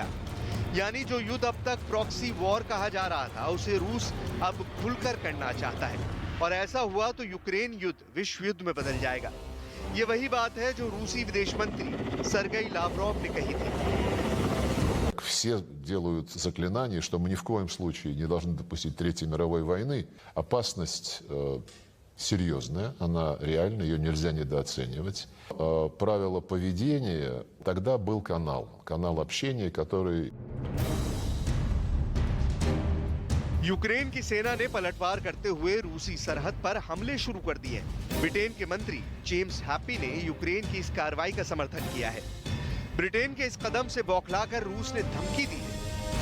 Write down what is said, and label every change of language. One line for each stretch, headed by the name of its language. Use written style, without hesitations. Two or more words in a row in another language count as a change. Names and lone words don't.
Hindi: यानी जो युद्ध अब तक
English: proxy war
Hindi: कहा जा रहा था, उसे रूस अब खुलकर करना चाहता है, और ऐसा हुआ तो यूक्रेन युद्ध विश्व युद्ध में बदल जाएगा। ये वही बात है जो रूसी विदेश मंत्री सर्गेई लावरोव ने कही थी।
Russian: Все делают заклинания, что мы ни в коем случае не должны допустить Третьей мировой войны. Опасность серьезная, она реальна, ее нельзя недооценивать. Правило поведения, тогда был канал общения, который...
Hindi: यूक्रेन की सेना ने पलटवार करते हुए रूसी सरहद पर हमले शुरू कर दिए। ब्रिटेन के मंत्री जेम्स हैप्पी ने यूक्रेन की इस कार्रवाई का समर्थन किया है। ब्रिटेन के इस कदम से बौखलाकर रूस ने धमकी दी है।